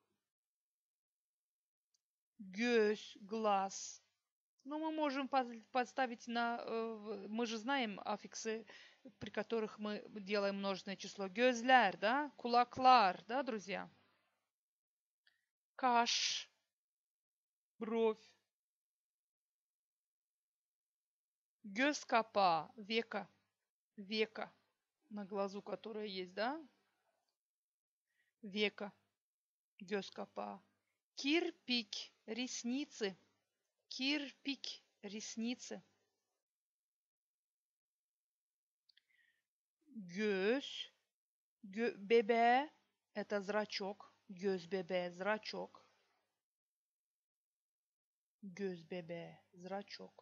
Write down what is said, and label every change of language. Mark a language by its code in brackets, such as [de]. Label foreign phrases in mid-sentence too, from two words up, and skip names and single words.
[gag] Göz, глаз. [ru] Но мы можем подставить мы же знаем аффиксы, при которых мы делаем множественное число. Gözler, да? Кулаклар, да, друзья? Каш, бровь. [gag] Göz kapağı, [ru] века. Века на глазу, которая есть, да? Века. [gag] Göz kapağı. Кирпик, ресницы. Кирпик, [ru] ресницы. [gag] Göz, бебе, [ru] это зрачок. [gag] Göz бебе, зрачок. Göz бебе, зрачок.